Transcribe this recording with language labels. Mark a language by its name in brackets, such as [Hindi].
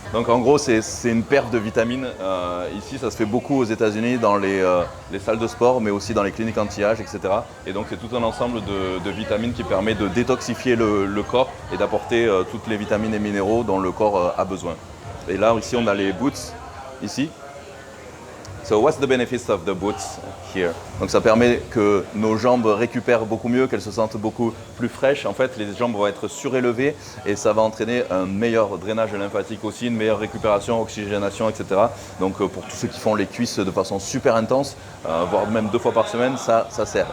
[French] Donc en gros, c'est une perte de vitamines. Ici, ça se fait beaucoup aux États-Unis dans les salles de sport, mais aussi dans les cliniques anti-âge, etc. Et donc c'est tout un ensemble de vitamines qui permet de détoxifier le corps et d'apporter toutes les vitamines et minéraux dont le corps a besoin. Et là, ici, on a les boots, ici. [English] So what's the benefits of the boots here? [French] Donc ça permet que nos jambes récupèrent beaucoup mieux, qu'elles se sentent beaucoup plus fraîches. En fait, les jambes vont être surélevées et ça va entraîner un meilleur drainage lymphatique aussi, une meilleure récupération, oxygénation, etc. Donc pour tous ceux qui font les cuisses de façon super intense, voire même 2 fois par semaine, ça sert.